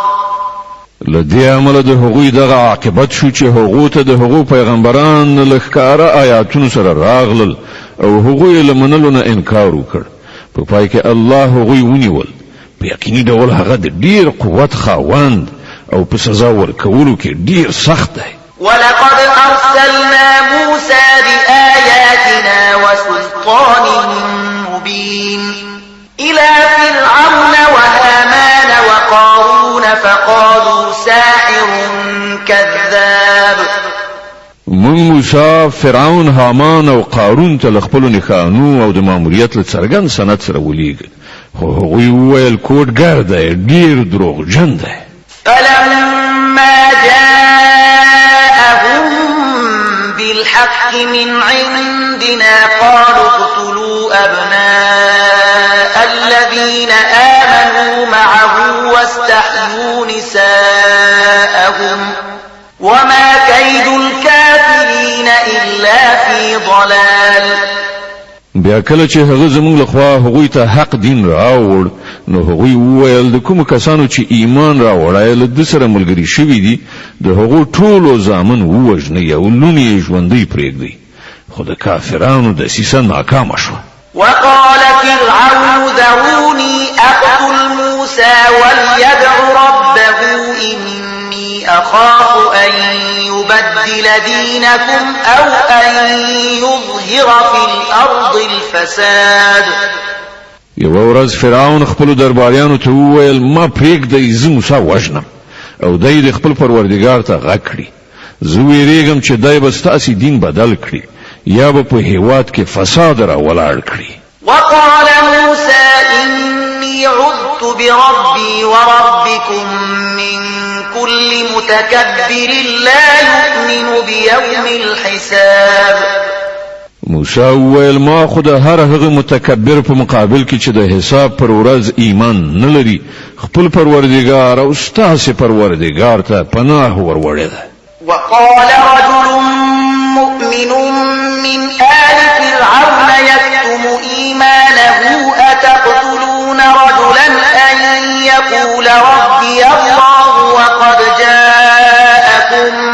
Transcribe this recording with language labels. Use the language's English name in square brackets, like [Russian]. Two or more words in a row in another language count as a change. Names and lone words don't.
[Pashto] لدې عمل د هغوی دغه عاقبت شو چې هغو ته د هغو پیغمبران له ښکاره آیاتونو سره راغلل او هغوی له منلو نه انکار وکړ په پای کې الله هغوی ونیول په یقیني ډول هغه د ډیر قوت خاوند او په سزا ورکولو کې ډیر سخت دی. [Arabic] ولقد أرسلنا موسى بآياتنا وسلطان مبين إلى فرعون وهامان وقارون فقالوا ساحر كذاب. [Pashto] من موسی فرعون هامان او قارون ته خپل نښانو او د ماموریت له څرګند سند سره ولېږه خو هغوی وویل کوډګر دی ډیر دروغجن دی. [Arabic] فلما جاءهم بالحق من عندنا قالوا اقتلوا أبناء الذين آمنوا معه واستحيوا نساءهم وما كيد الكافرين إلا في ضلال. [Pashto] بیا کله چې هغه زموږ لخوا هغوی ته حق دین راوړ نو هغوی وویل د کوم کسانو چې ایمان راوړای له د سره ملګری شوي دي د هغو ټولو زامن ووژنئ او لوڼې یې ژوندۍ پرېږدئ خو د کافرانو دسیسه ناکامه شوه. [Arabic] وقال فرعون ذروني أقتل موسى وليدع ربه إني أخاف أن يبدل دينكم أو أن يظهر في الأرض الفساد. [Pashto] یو ورځ فرعون خپل درباریانو ته وویل ما پرېږدئ زه موسی وژنم او دی د خپل پروردګار ته غږ کړي زه ویریږم چې دی به ستاسې دین بدل کړي یا به په هیواد کې فساد راولاړ کړي. [Arabic] وقال موسى إني عذت بربي وربكم من كل متكبر لا يؤمن بيوم الحساب. [Pashto] موسی وویل ما خو د هر هغه متکبر په مقابل کې چې د حساب پر ورځ ایمان نه لري خپل پروردګار او ستاسې پروردګار ته پناه وروړی ده. [Arabic] وقال رجل مؤمن من آل فرعون يكتم إيمانه أتقتلون رجلا أن يقول ربي الله وقد جاءكم